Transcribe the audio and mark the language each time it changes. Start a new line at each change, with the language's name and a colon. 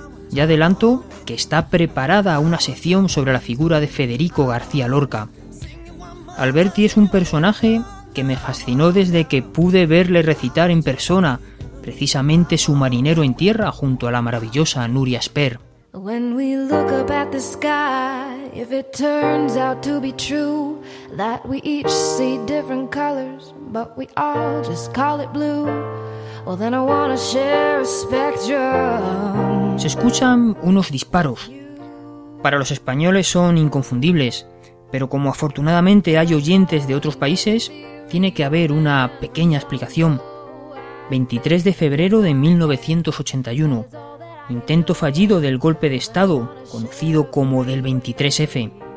Spanish: Ya adelanto que está preparada una sección sobre la figura de Federico García Lorca. Alberti es un personaje que me fascinó desde que pude verle recitar en persona precisamente su marinero en tierra junto a la maravillosa Nuria Esper.
English: When we look up at the sky, if it turns out to be true that we each see different colors, but we all just call it blue, well then I wanna share a spectrum.
Spanish: Se escuchan unos disparos. Para los españoles son inconfundibles, pero como afortunadamente hay oyentes de otros países, tiene que haber una pequeña explicación. 23 de febrero de 1981. Intento fallido del golpe de Estado, conocido como del 23F.